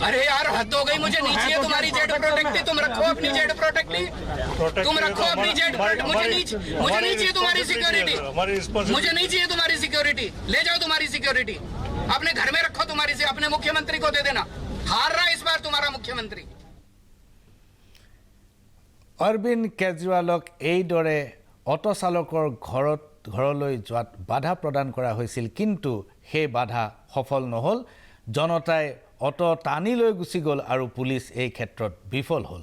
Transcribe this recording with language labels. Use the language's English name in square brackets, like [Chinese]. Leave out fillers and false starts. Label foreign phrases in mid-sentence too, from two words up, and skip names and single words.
[Hindi] अरे यार हद हो गई, मुझे नहीं चाहिए तुम्हारी जेड प्रोटेक्टी। तुम रखो अपनी जेड प्रोटेक्टी, तुम रखो अपनी जेड। मुझे नहीं चाहिए तुम्हारी सिक्योरिटी, मुझे नहीं चाहिए तुम्हारी सिक्योरिटी। ले जाओ तुम्हारी सिक्योरिटी, अपने घर में रखो तुम्हारी से, अपने मुख्यमंत्री को दे देना। हार रहा इस बार तुम्हारा मुख्यमंत्री। [Assamese] অৰবিন্দ কেজৰিৱালক এইদৰে অটো চালকৰ ঘৰলৈ যোৱাত বাধা প্ৰদান কৰা হৈছিল, কিন্তু সেই বাধা সফল নহ'ল। জনতাই অটো টানি লৈ গুচি গ'ল আৰু পুলিচ এই ক্ষেত্ৰত বিফল হ'ল।